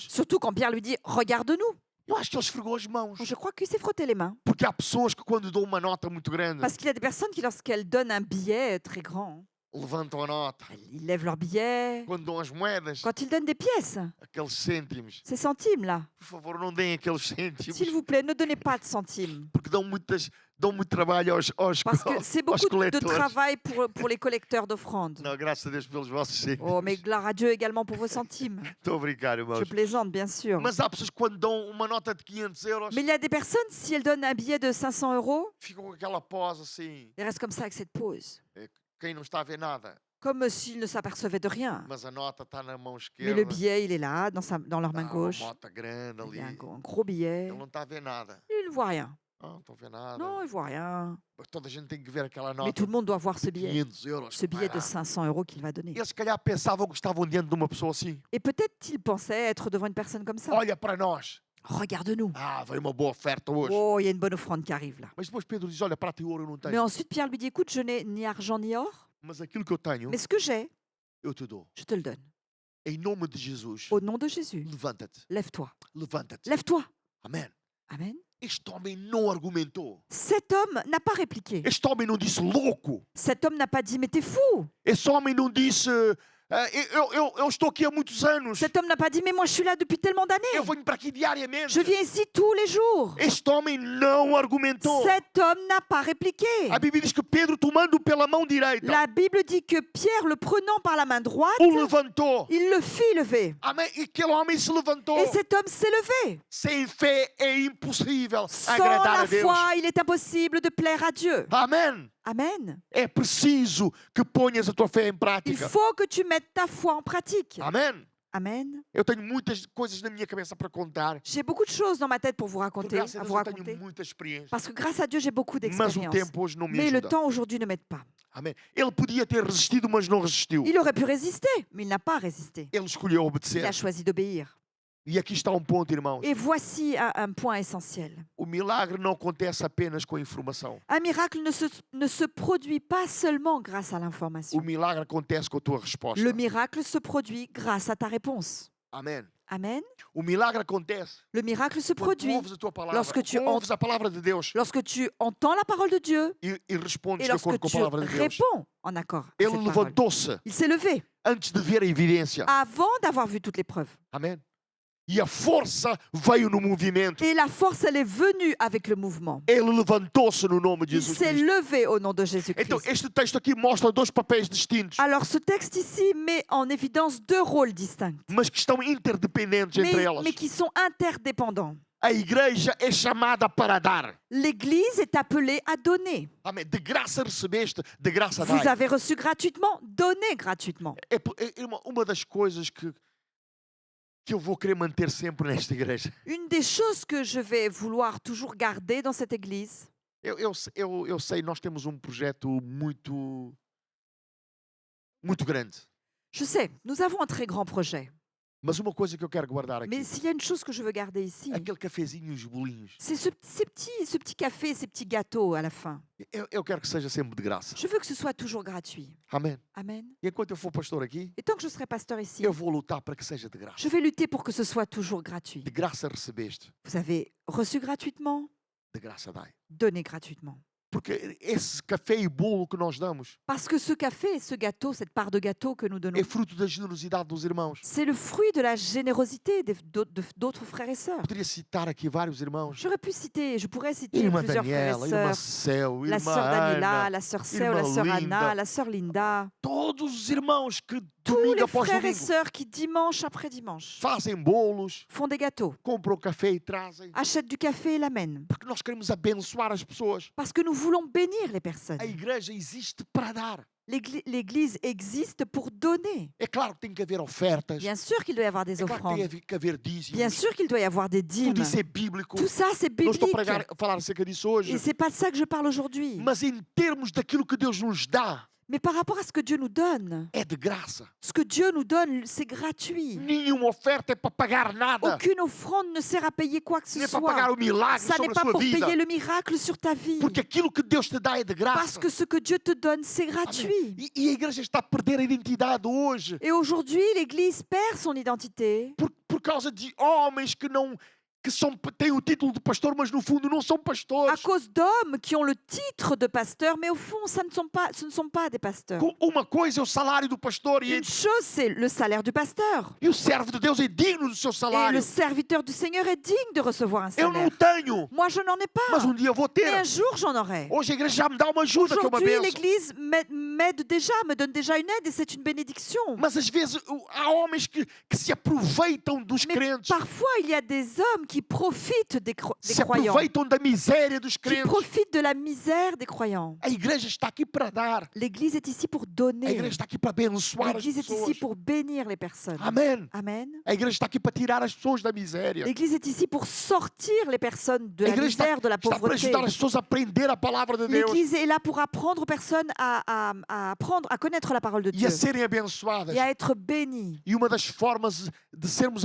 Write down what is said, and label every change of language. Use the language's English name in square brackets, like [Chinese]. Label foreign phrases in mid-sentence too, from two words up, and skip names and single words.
[French] Surtout quand Pierre lui dit, regarde-nous. [Portuguese] Eu acho que ele esfregou as mãos. [French] Je crois qu'il s'est frotté les mains. [Portuguese] Porque há pessoas que quando dão uma nota muito grande, [French] Parce qu'il y a des personnes qui, lorsqu'elles donnent un billet très grand, [Portuguese] levantam a nota. [French] ils lèvent leur billet. [Portuguese] Quando dão as moedas, [French] Quand ils donnent des pièces, [Portuguese] aqueles cêntimos. [French] ces centimes-là, [Portuguese] Por favor, não deem aqueles cêntimos. [French] s'il vous plaît, ne donnez pas de centimes. [Portuguese] Porque dão muito trabalho aos [French] Parce que c'est beaucoup de collecteurs. travail pour les collecteurs d'offrandes. [Portuguese] Não, graças a Deus pelos vossos cêntimos. [French] Oh, mais gloire à Dieu également pour vos centimes. [Portuguese] Estou a brincar, [French] Je [Portuguese] irmãos. [French] plaisante, bien sûr. [Portuguese] Mas há pessoas que quando dão uma nota de 500 euros, [French] Mais il y a des personnes, si elles donnent un billet de 500 €, [Portuguese] ficam com aquela pose assim. [French] elles restent comme ça avec cette pose. [Portuguese] Quem não está a ver nada, [French] Comme s'ils ne s'apercevaient de rien. [Portuguese] mas a nota está na mão [French] Mais [Portuguese] esquerda. [French] le billet, il est là, dans leur main [Portuguese] Há uma [French] gauche. [Portuguese] nota grande [French] Il y [Portuguese] ali. [French] a un gros billet. [Portuguese] Ele não está a ver nada. [French] Ils ne voient rien. [Portuguese] Não estão a ver nada. [French] Non, ils ne voient rien. [Portuguese] Toda a gente tem que ver aquela [French] Mais [Portuguese] nota [French] tout le monde doit voir ce [Portuguese] de [French] billet. [Portuguese] 500 euros. [French] Ce billet [Portuguese] Vai [French] de [Portuguese] lá. [French] 500 € qu'il va donner. [Portuguese] Eles se calhar pensavam que estavam diante de uma pessoa assim. [French] Et peut-être qu'ils pensaient être devant une personne comme ça. [Portuguese] Olha para nós. [French] Regarde-nous. [Portuguese] Ah, veio uma boa oferta hoje. [French] Oh, il y a une bonne offrande qui arrive là. [Portuguese] Mas depois Pedro diz, olha, prata e ouro eu não [French] Mais [Portuguese] tenho. [French] ensuite, Pierre lui dit, écoute, je n'ai ni argent ni or, [Portuguese] Mas aquilo que eu tenho, [French] mais ce que j'ai, [Portuguese] eu te dou. [French] je te le donne. [Portuguese] Em nome de Jesus, [French] Au nom de Jésus, [Portuguese] levanta-te. [French] lève-toi. [Portuguese] Levanta-te. [French] Lève-toi. [Portuguese] Amém. [French] Amen. [Portuguese] Este homem não argumentou. [French] Cet homme n'a pas répliqué. [Portuguese] Este homem não disse louco. [French] Cet homme n'a pas dit, mais t'es fou. [Portuguese] Esse homem não disse, eu estou aqui há muitos anos. [French] Cet homme n'a pas dit, mais moi je suis là depuis tellement [Portuguese] Eu [French] d'années. [Portuguese] venho para aqui diariamente. [French] Je viens ici tous les jours. [Portuguese] Este homem não argumentou. [French] Cet homme n'a pas répliqué. [Portuguese] A Bíblia diz que Pedro, tomando pela mão direita, [French] La Bible dit que Pierre, le prenant par la main droite, [Portuguese] o levantou. [French] il le fit lever. [Portuguese] Amém. E aquele homem se levantou. [French] Et cet homme s'est levé. [Portuguese] Sem fé é impossível [French] Sans [Portuguese] agradar [French] la [Portuguese] a Deus. [French] foi, il est impossible de plaire à Dieu. [Portuguese] Amém. [French] Amen. [Portuguese] É preciso que ponhas a tua fé em [French] Il [Portuguese] prática. [French] faut que tu mettes ta foi en pratique. [Portuguese] Amém. [French] Amen. [Portuguese] Eu tenho muitas coisas na minha cabeça para contar. [French] J'ai beaucoup de choses dans ma tête pour vous [Portuguese] Porque [French] raconter, [Portuguese] graças a [French] à [Portuguese] Deus [French] vous [Portuguese] eu tenho [French] raconter. [Portuguese] muita experiência. [French] Parce que grâce à Dieu, j'ai beaucoup [Portuguese] Mas o [French] d'expérience. [Portuguese] tempo hoje não me [French] Mais le [Portuguese] ajuda. [French] temps aujourd'hui ne m'aide pas. [Portuguese] Amém. Ele podia ter resistido, mas não resistiu. [French] Il aurait pu résister, mais il n'a pas résisté. [Portuguese] Ele escolheu [French] Il [Portuguese] obedecer. [French] a choisi d'obéir. [Portuguese] E aqui está um ponto, irmãos. [French] Et voici un point essentiel. [Portuguese] O milagre não acontece apenas com a informação. [French] Un miracle ne se produit pas seulement grâce à [Portuguese] O [French] l'information. [Portuguese] milagre acontece com a tua resposta. [French] Le miracle se produit grâce à ta réponse. [Portuguese] Amém. [French] Amen. [Portuguese] O milagre acontece [French] Le miracle se [Portuguese] quando tu [French] produit [Portuguese] ouves a tua palavra. [French] lorsque tu [Portuguese] Ouves a palavra de Deus [French] lorsque tu entends la parole de Dieu [Portuguese] e respondes [French] et [Portuguese] de acordo [French] lorsque [Portuguese] com a [French] tu [Portuguese] palavra de Deus. [French] réponds en accord à [Portuguese] Ele [French] cette parole. [Portuguese] levantou-se [French] Il s'est levé [Portuguese] antes de ver a evidência. [French] avant d'avoir vu toutes les preuves. [Portuguese] Amém. E a força veio no movimento. [French] Et la force, elle est venue avec le mouvement. [Portuguese] Ele levantou-se no nome de [French] Il [Portuguese] Jesus [French] s'est [Portuguese] Cristo. [French] levé au nom de [Portuguese] Então, [French] Jésus-Christ. [Portuguese] este texto aqui mostra dois papéis distintos, [French] Alors, ce texte ici met en évidence deux rôles distincts, [Portuguese] mas que estão interdependentes entre elas. [French] mais qui sont interdépendants. [Portuguese] A igreja é chamada para dar. [French] L'Église est appelée à donner. [Portuguese] Amém. De graça recebeste, de graça [French] Vous [Portuguese] dai. [French] avez reçu gratuitement, donnez gratuitement. [Portuguese] É uma das coisas que eu vou querer manter sempre nesta igreja. [French] Une des choses que je vais vouloir toujours garder dans cette Église, [Portuguese] Eu sei, nós temos um projeto muito grande. [French] je sais, nous avons un très grand projet. [Portuguese] Mas uma coisa que eu quero guardar aqui, [French] Mais s'il y a une chose que je veux garder ici, [Portuguese] aquele cafezinho e os bolinhos, [French] c'est ce petit café, ces petits gâteaux à la fin. [Portuguese] eu quero que seja sempre de graça. [French] Je veux que ce soit toujours gratuit. [Portuguese] Amém. [French] Amen. [Portuguese] E enquanto eu for pastor aqui, [French] Et tant que je serai pasteur ici, [Portuguese] eu vou lutar para que seja de graça. [French] je vais lutter pour que ce soit toujours gratuit. [Portuguese] De graça recebeste, [French] Vous avez reçu gratuitement, [Portuguese] de graça dai. [French] donnez gratuitement. [Portuguese] Porque esse café e bolo que nós damos [French] Parce que ce café, ce gâteau, cette part de gâteau que nous donnons, [Portuguese] é fruto da generosidade dos irmãos. [French] c'est le fruit de la générosité d'autres frères et sœurs. [Portuguese] Poderia citar aqui vários irmãos. [French] Je pourrais citer [Portuguese] Irmã [French] plusieurs frères [Portuguese] Daniela, [French] et [Portuguese] irmã [French] sœurs. [Portuguese] Céu, [French] La [Portuguese] irmã [French] sœur Daniela, [Portuguese] Ana, [French] la sœur Seu, la [Portuguese] irmã [French] sœur Anna, [Portuguese] Linda. [French] la sœur Linda. [Portuguese] Todos os irmãos que [French] Tous [Portuguese] domingo [French] les [Portuguese] após [French] frères et [Portuguese] domingo [French] sœurs qui, dimanche après dimanche, [Portuguese] fazem bolos, [French] font des gâteaux, [Portuguese] compram café e trazem. [French] achètent du café et l'amènent. [Portuguese] Porque nós queremos abençoar as pessoas. [French] Parce que nous voulons bénir les personnes. [Portuguese] A igreja existe para dar. [French] L'Église existe pour donner. [Portuguese] É claro que tem que haver ofertas. [French] Bien sûr qu'il doit y avoir des [Portuguese] É claro que [French] offrandes. [Portuguese] tem que haver dízimos. [French] Bien sûr qu'il doit y avoir des dîmes. [Portuguese] Tudo isso é bíblico. [French] Tout ça, c'est [Portuguese] Não estou [French] biblique. [Portuguese] a falar acerca disso hoje. [French] Et c'est pas de ça que je parle aujourd'hui. [Portuguese] Mas em termos daquilo que Deus nos dá, [French] Mais par rapport à ce que Dieu nous donne, [Portuguese] é de graça. [French] ce que Dieu nous donne, c'est gratuit. [Portuguese] Nenhuma oferta é para pagar nada. [French] Aucune offrande ne sert à payer quoi que ce [Portuguese] Nem é para pagar [French] soit. [Portuguese] o milagre [French] Ça n'est [Portuguese] sobre a [French] pas [Portuguese] sua [French] pour [Portuguese] vida. [French] payer le miracle sur ta vie. [Portuguese] Porque aquilo que Deus te dá é de [French] Parce [Portuguese] graça. [French] que ce que Dieu te donne, c'est [Portuguese] Amém. [French] gratuit. [Portuguese] E a igreja está a perder a identidade hoje [French] Et aujourd'hui, l'Église perd son identité [Portuguese] por causa de homens que não têm o título de pastor, mas no fundo não são [French] à [Portuguese] pastores. [French] cause d'hommes qui ont le titre de pasteur, mais au fond, ce ne sont pas des pasteurs. [Portuguese] Uma coisa é o salário do pastor [French] Une chose, c'est le salaire du pasteur. [Portuguese] e o servo de Deus é digno do seu [French] Et [Portuguese] salário. [French] le serviteur du Seigneur est digne de recevoir un [Portuguese] Eu não o [French] salaire. [Portuguese] tenho, [French] Moi, je n'en ai [Portuguese] mas [French] pas. [Portuguese] dia vou [French] Mais [Portuguese] ter. [French] un jour, j'en aurai. [Portuguese] Hoje a igreja já me dá uma ajuda, que é uma [French] Aujourd'hui, [Portuguese] bênção. [French] l'Église m'aide déjà, me donne déjà une aide et c'est une bénédiction. [Portuguese] Mas às vezes há homens que se aproveitam dos [French] Mais [Portuguese] crentes, [French] parfois, il y a des hommes qui profitent des [Portuguese] se [French] croyants, [Portuguese] aproveitam da miséria dos [French] qui [Portuguese] crentes. [French] profitent de la misère des croyants. [Portuguese] A igreja está aqui para dar. [French] L'Église est ici pour [Portuguese] A [French] donner. [Portuguese] igreja está aqui para abençoar as [French] L'Église est ici [Portuguese] pessoas. [French] pour bénir les personnes. [Portuguese] Amém. [French] Amen. [Portuguese] A igreja está aqui para tirar as pessoas da miséria. [French] L'Église est ici pour sortir les personnes de [Portuguese] A [French] la [Portuguese] igreja [French] misère, de la [Portuguese] está para [French] pauvreté. [Portuguese] ajudar as pessoas a aprender a palavra de Deus [French] L'Église est là pour apprendre aux personnes à apprendre à connaître la parole de [Portuguese] e [French] Dieu [Portuguese] a serem abençoadas. [French] et à être bénies. [Portuguese] E uma das formas de sermos